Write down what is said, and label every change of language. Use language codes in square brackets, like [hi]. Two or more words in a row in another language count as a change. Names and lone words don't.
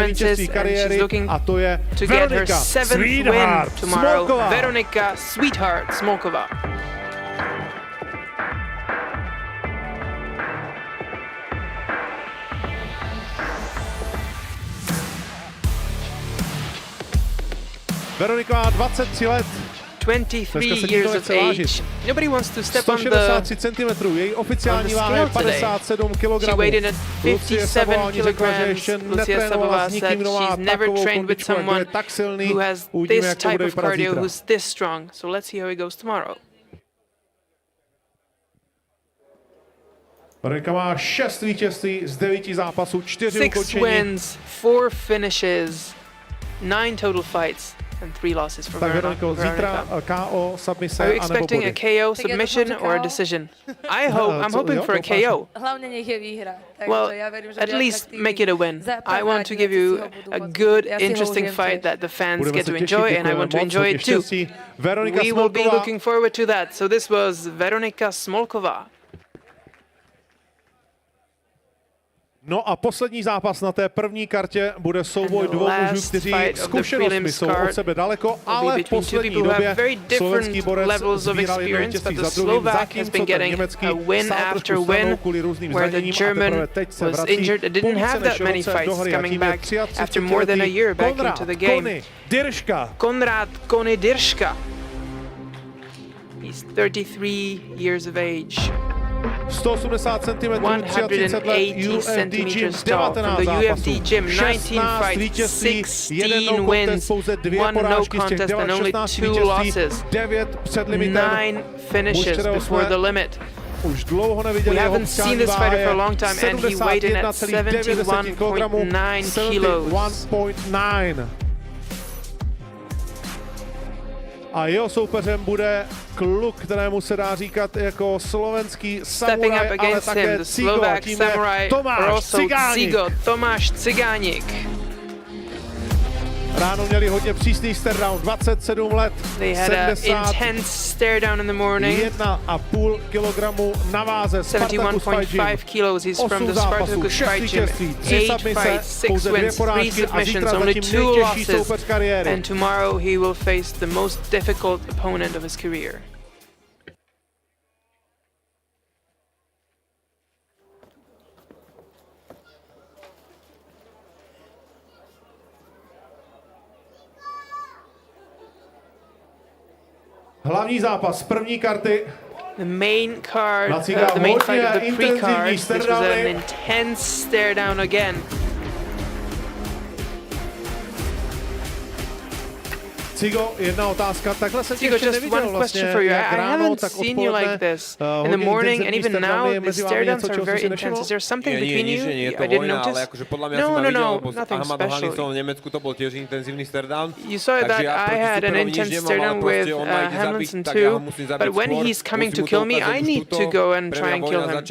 [cs] vítězství kariéry a to je Veronica Smolková. Veronica Sweetheart Smolková. Veronika má 23 let. [en] 23 years of age. Nobody wants to step on the [cs] 163 cm, její oficiální váha je 57 kg. [en] She weighed in at 57 kilograms. Lucia Sabová said she's never trained with someone who has this type of cardio, who's this strong. So let's see how it goes tomorrow. [cs] Veronika má 6 vítězství z 9 zápasů, 4 6 ukončení. [en] wins, 4 finishes, 9 total fights. And 3 losses for [cs] Veroniko, zítra KO, submise, [en] Are you [cs] anebo [en] expecting a body? KO, submission, or a decision? I'm hoping for a KO. Well, at least make it a win. I want to give you a good, interesting fight that the fans get to enjoy, and I want to enjoy it too. We will be looking forward to that. So this was Veronica Smolková. [cs] No a poslední zápas na té první kartě bude souboj dvou mužů, kteří zkušenostmi jsou od sebe daleko, ale v poslední době slovenský borec sbíral jedno vítězství za druhým, zatímco ten německý stál trošku stranou kvůli různým zraněním a teprve teď se vrací po více než roce do hry a tím je 33letý Konrad Kony Dyrška. [en] He's 33 years of age. [cs] 180 cm, 33 let, UFD Gym, 19 zápasů, 16 vítězství, 1 [en] no contest, [cs] pouze 2 porážky z těch 16 vítězství, 9 před limitem. [en] 9 finishes before the limit. [cs] Už dlouho neviděli jeho oficiální váha je 71,9 kg, 71.9. A jeho soupeřem bude kluk, kterému se dá říkat jako slovenský samuraj, ale také cigo, tím je Tomáš Cigánik. Ráno měli hodně přísný staredown, 27 let, 71,5 kg na váze, [en] 71.5 kilos, he's from the Spartacus Fight Gym. 8 fights, 6 wins, 3 submissions, only 2 losses. And tomorrow he will face the most difficult opponent of his career. Hlavní zápas první karty. The main card, the main fight of the pre-card, this was an intense stare down again. [cs] Cigo, jedna otázka, takhle jsem tě ještě [en] just [cs] neviděl [en] one [cs] vlastně, [en] question for you. [cs] jak [en] I [cs] ráno, [en] haven't [cs] tak [en] seen you like this in the morning and even now. The stare downs are very intense. Is there something between you? I didn't notice. No, nothing special. You saw that I had an intense stare down with Hamilton too, but when he's coming to kill me, I need to go and try and kill him.